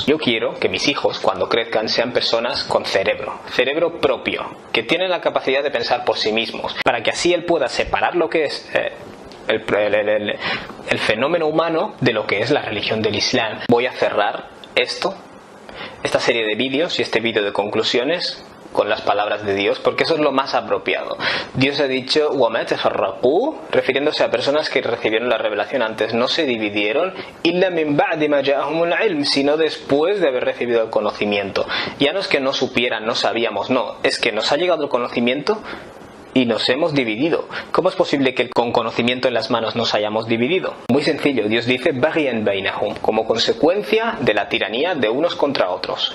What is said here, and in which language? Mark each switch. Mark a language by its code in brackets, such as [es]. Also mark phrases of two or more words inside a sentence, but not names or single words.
[es] Yo quiero que mis hijos, cuando crezcan, sean personas con cerebro propio, que tienen la capacidad de pensar por sí mismos, para que así él pueda separar lo que es el fenómeno humano de lo que es la religión del Islam. Voy a cerrar esta serie de vídeos y este vídeo de conclusiones con las palabras de Dios, porque eso es lo más apropiado. Dios ha dicho [ar] وَمَا تَفَرَّقُوا, [es] refiriéndose a personas que recibieron la revelación antes, no se dividieron [ar] إِلَّا مِنْ بَعْدِ مَا جَاءَهُمُ الْعِلْمُ, [es] sino después de haber recibido el conocimiento. Ya no es que no supieran, no sabíamos, no, es que nos ha llegado el conocimiento y nos hemos dividido. ¿Cómo es posible que con conocimiento en las manos nos hayamos dividido? Muy sencillo, Dios dice [ar] بغيا بينهم, [es] como consecuencia de la tiranía de unos contra otros.